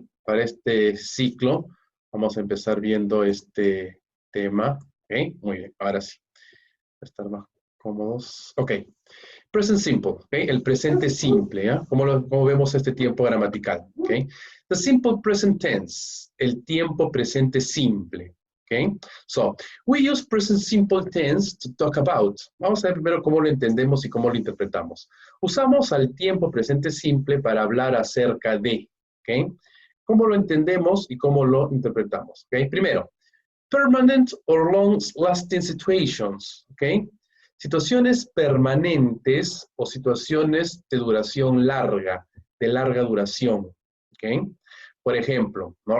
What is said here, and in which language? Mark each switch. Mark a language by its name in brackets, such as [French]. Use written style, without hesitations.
[Spanish] Para este ciclo vamos a empezar viendo este tema, ¿ok? Muy bien, ahora sí, para estar más cómodos. Ok, [English] present simple, [Spanish] ¿ok? El presente simple, ¿ya? ¿Cómo vemos este tiempo gramatical? ¿Ok? [English] The simple present tense, [Spanish] el tiempo presente simple, ¿ok? [English] So, we use present simple tense to talk about. [Spanish] Vamos a ver primero cómo lo entendemos y cómo lo interpretamos. Usamos al tiempo presente simple para hablar acerca de, ¿ok? ¿Cómo lo entendemos y cómo lo interpretamos? ¿Ok? Primero, [English] permanent or long-lasting situations, [Spanish] ¿ok? Situaciones permanentes o situaciones de duración larga, de larga duración, ¿ok? Por ejemplo, ¿no?